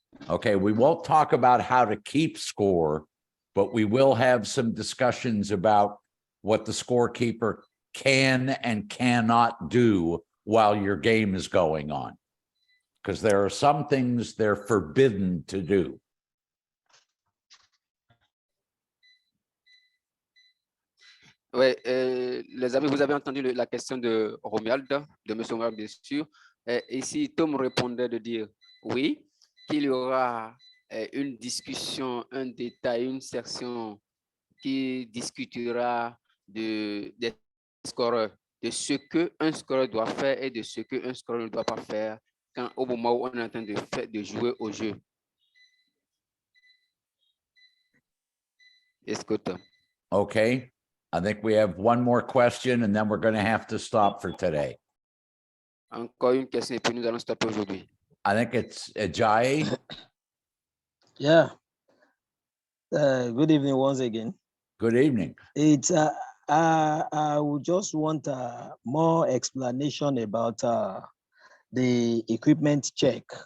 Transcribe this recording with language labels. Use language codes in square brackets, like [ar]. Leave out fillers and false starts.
[en] Okay, we won't talk about how to keep score, but we will have some discussions about what the scorekeeper can and cannot do while your game is going on. Because there are some things they're forbidden to do. [fr] Oui, les amis, vous avez entendu la question de Romuald, de M. Romuald, bien sûr. Ici, Tom répondait de dire oui, qu'il y aura une discussion, un détail, une section qui discutera des scoreurs, de ce qu'un scoreur doit faire et de ce qu'un scoreur ne doit pas faire au moment où on est en train de jouer au jeu. Est-ce que Tom? [en] Okay. I think we have one more question and then we're going to have to stop for today. [fr] Encore une question et puis nous allons stopper aujourd'hui. [en] I think it's Ajayi. Yeah. Good evening once again. Good evening. It's I would just want more explanation about the equipment check.